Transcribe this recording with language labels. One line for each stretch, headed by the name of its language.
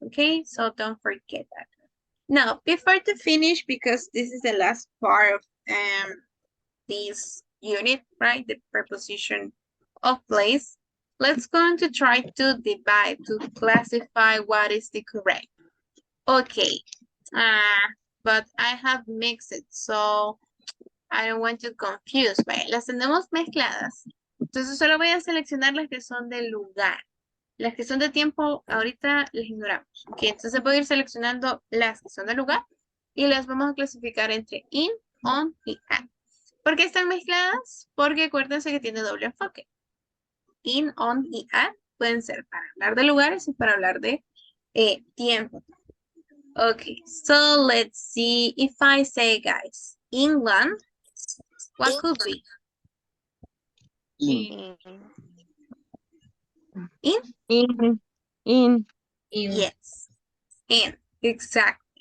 English: Okay, so don't forget that. Now, before to finish, because this is the last part of this unit, right? The preposition of place. Let's going to try to divide, to classify what is the correct. Okay, but I have mixed it, so I don't want to confuse.
Spanish: Vaya, las tenemos mezcladas. Entonces solo voy a seleccionar las que son del lugar. Las que son de tiempo, ahorita las ignoramos. Ok, entonces voy a ir seleccionando las que son del lugar y las vamos a clasificar entre in, on y at. ¿Por qué están mezcladas? Porque acuérdense que tiene doble enfoque. In, on y at pueden ser para hablar de lugares y para hablar de tiempo.
English: Okay, so let's see if I say, guys, England, what could be? In. In? Yes, in, exactly.